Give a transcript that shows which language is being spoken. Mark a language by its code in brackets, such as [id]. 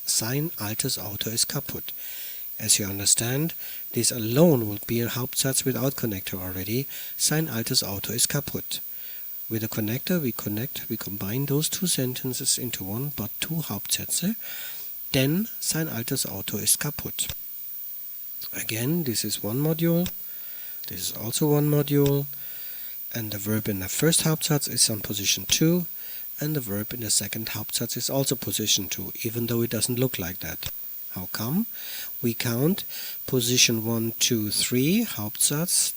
[de] Sein altes Auto ist kaputt. [en] As you understand, this alone would be a Hauptsatz without connector already. [de] Sein altes Auto ist kaputt. [en] With a connector we combine those 2 sentences into one, but 2 Hauptsätze. [de] Denn sein altes Auto ist kaputt. [en] Again, this is one module. This is also one module. And the verb in the first Hauptsatz is on position 2. And the verb in the second Hauptsatz is also position 2, even though it doesn't look like that. How come? We count position 1, 2, 3, Hauptsatz.